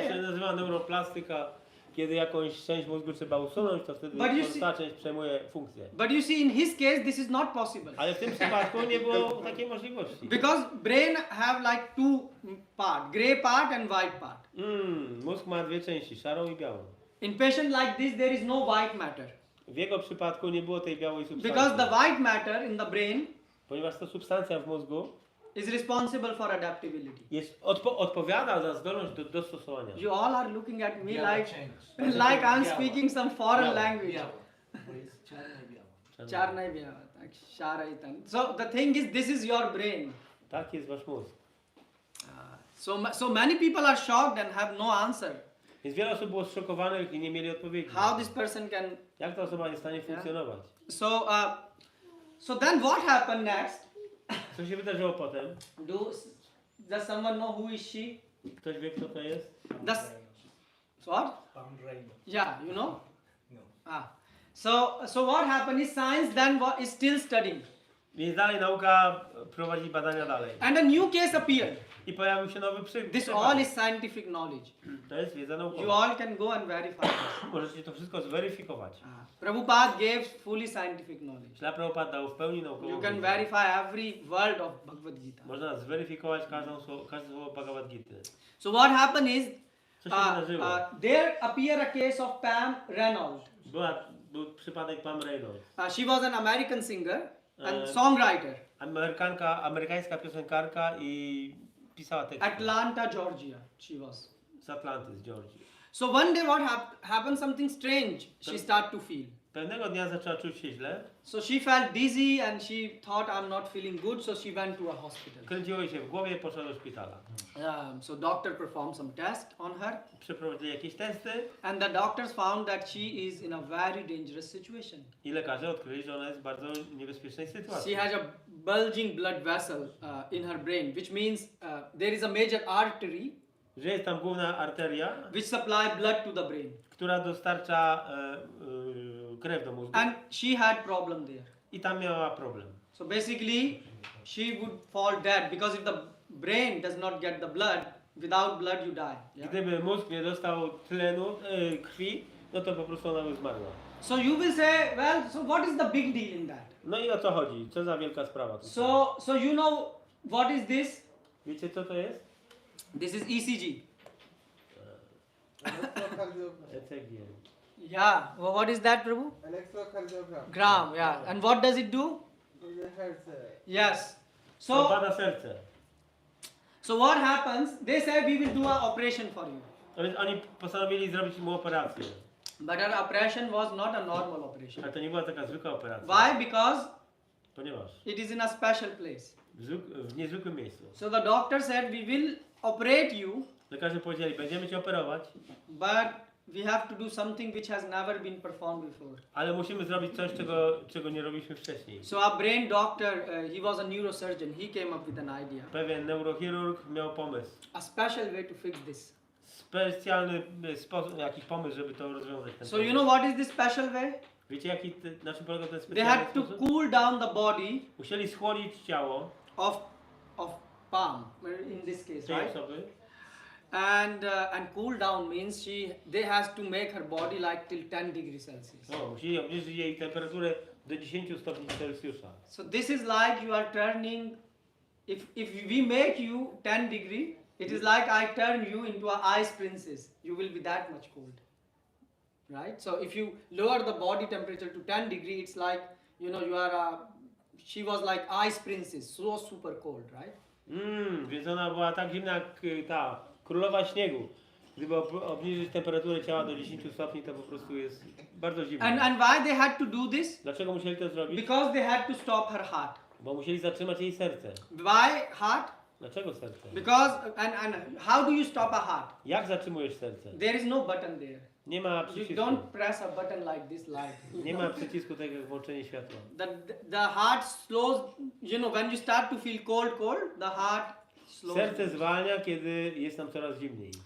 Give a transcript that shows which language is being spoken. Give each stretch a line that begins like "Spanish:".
Polish: To się nazywa neuroplastyka, kiedy jakąś część mózgu trzeba usunąć, to wtedy
English: But you see-
Polish: ta część przejmuje funkcję.
English: But you see, in his case, this is not possible.
Polish: Ale w tym przypadku nie było takiej możliwości.
English: Because brain have like two part, gray part and white part.
Polish: Mózg ma dwie części, szarą i białą.
English: In patient like this, there is no white matter.
Polish: W jego przypadku nie było tej białej substancji.
English: Because the white matter in the brain
Polish: Ponieważ ta substancja w mózgu
English: is responsible for adaptability.
Polish: odpowiada za zdolność do dostosowania.
English: You all are looking at me
Polish: Biała
English: like,
Polish: część.
English: like I'm speaking some foreign
Polish: Biała.
English: language.
Polish: Biała. Bo jest czarna i biała. Czarna i biała, tak, szara i ten.
English: So the thing is, this is your brain.
Polish: Tak jest wasz mózg.
English: So many people are shocked and have no answer.
Polish: Więc wiele osób było zszokowanych i nie mieli odpowiedzi.
English: How this person can.
Polish: Jak ta osoba nie stanie funkcjonować?
English: So then what happened next?
Polish: Co się wydarzyło potem?
English: Does someone know who is she?
Polish: Ktoś wie, kto to jest?
English: What?
Polish: Pan Reynolds.
English: Yeah, you know.
Polish: No.
English: So what happened is science then is still studying,
Polish: Więc dalej nauka prowadzi badania dalej.
English: and a new case appeared.
Polish: I pojawił się nowy
English: This
Polish: przypadek.
English: all is scientific knowledge.
Polish: To jest wiedza
English: You
Polish: naukowa.
English: all can go and verify this.
Polish: Możecie to wszystko zweryfikować.
English: Prabhupada gave fully scientific knowledge.
Polish: Śrīla Prabhupāda dał w pełni naukową
English: You can
Polish: wiedzę.
English: verify every word of Bhagavad Gita.
Polish: Można zweryfikować każde słowo Bhagavad Gita.
English: So what happened is,
Polish: Co się wydarzyło?
English: there appeared a case of Pam Reynolds.
Polish: Był przypadek Pam Reynolds.
English: She was an American singer and Uh, songwriter.
Polish: Amerykańska piosenkarka i pisała teksty.
English: Atlanta, Georgia, she was.
Polish: Z Atlanty, z Georgii.
English: So one day what happened, something strange she started to feel.
Polish: Pewnego dnia zaczęła czuć się źle.
English: So she felt dizzy and she thought, I'm not feeling good, so she went to a hospital.
Polish: Kręciło jej się w głowie, poszła do szpitala.
English: So doctor performed some tests on her,
Polish: Przeprowadzili jakieś testy
English: and the doctors found that she is in a very dangerous situation.
Polish: i lekarze odkryli, że ona jest w bardzo niebezpiecznej sytuacji.
English: She has a bulging blood vessel in her brain, which means there is a major artery
Polish: Że jest tam główna arteria,
English: which supply blood to the brain,
Polish: która dostarcza krew do mózgu.
English: and she had problem there.
Polish: I tam miała problem.
English: So basically, she would fall dead because if the brain does not get the blood, without blood you die. Yeah?
Polish: Gdyby mózg nie dostał tlenu, krwi, no to po prostu ona by zmarła.
English: So you will say, well, so what is the big deal in that?
Polish: No i o co chodzi? Co za wielka sprawa? tutaj?
English: So you know what is this?
Polish: Wiecie co to jest?
English: This is ECG. Electrocardiogram. ECG. Yeah. Well, what is that, Prabhu? Electrocardiogram. Gram. Yeah. And what does it do? The heart. Yes.
Polish: To
English: So
Polish: bada serce.
English: what happens? They say we will do an operation for you,
Polish: No więc oni postanowili zrobić mu operację.
English: but our operation was not a normal operation.
Polish: Ale to nie była taka zwykła operacja.
English: Why? Because
Polish: Ponieważ
English: it is in a special place.
Polish: w niezwykłym miejscu.
English: So the doctor said we will operate you,
Polish: Lekarze powiedzieli, będziemy cię operować,
English: but we have to do something which has never been performed before.
Polish: ale musimy zrobić coś, czego nie robiliśmy wcześniej.
English: So our brain doctor, he was a neurosurgeon. He came up with an idea,
Polish: Pewien neurochirurg miał pomysł.
English: a special way to fix this.
Polish: Specjalny sposób, jakiś pomysł, żeby to rozwiązać. Ten
English: So you
Polish: problem.
English: know what is this special way?
Polish: Wiecie, na czym polega ten
English: They
Polish: specjalny
English: had to
Polish: sposób?
English: cool down the body
Polish: Musieli schłodzić ciało
English: of Palm in this case,
Polish: tej
English: right?
Polish: osoby
English: And cool down means they has to make her body like till 10 degrees Celsius.
Polish: musieli obniżyć jej temperaturę do 10 stopni Celsjusza.
English: So this is like you are turning. If we make you 10 degree, it is like I turn you into a ice princess. You will be that much cold, right? So if you lower the body temperature to 10 degree, it's like you are she was like ice princess, so super cold, right?
Polish: Więc ona była tak zimna jak ta królowa śniegu. Gdyby obniżyć temperaturę ciała do 10 stopni, to po prostu jest bardzo zimno.
English: And why they had to do this?
Polish: Dlaczego musieli to zrobić?
English: Because they had to stop her heart.
Polish: Bo musieli zatrzymać jej serce.
English: Why heart?
Polish: Dlaczego serce?
English: Because and how do you stop a heart?
Polish: Jak zatrzymujesz serce?
English: There is no button there.
Polish: Nie ma
English: You
Polish: przycisku.
English: don't press a button like this light.
Polish: Nie ma przycisku tak jak włączenie światła.
English: The heart slows, when you start to feel cold, the heart slows.
Polish: Serce zwalnia, kiedy jest nam coraz zimniej.